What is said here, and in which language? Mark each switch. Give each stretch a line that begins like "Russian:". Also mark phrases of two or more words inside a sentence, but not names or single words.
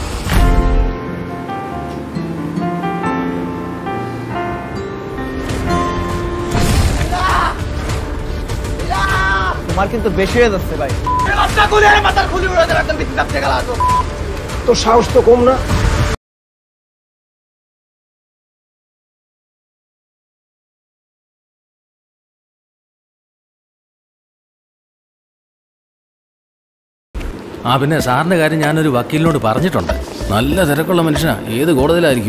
Bangla: তোমার কিন্তু বেশি হয়ে যাচ্ছে ভাই। তোর সাহস তো কম না।
Malayalam: പിന്നെ സാറിൻ്റെ കാര്യം ഞാനൊരു വക്കീലിനോട് പറഞ്ഞിട്ടുണ്ട്. നല്ല തിരക്കുള്ള മനുഷ്യനാ, ഏത് കോടതിയിലായിരിക്കും.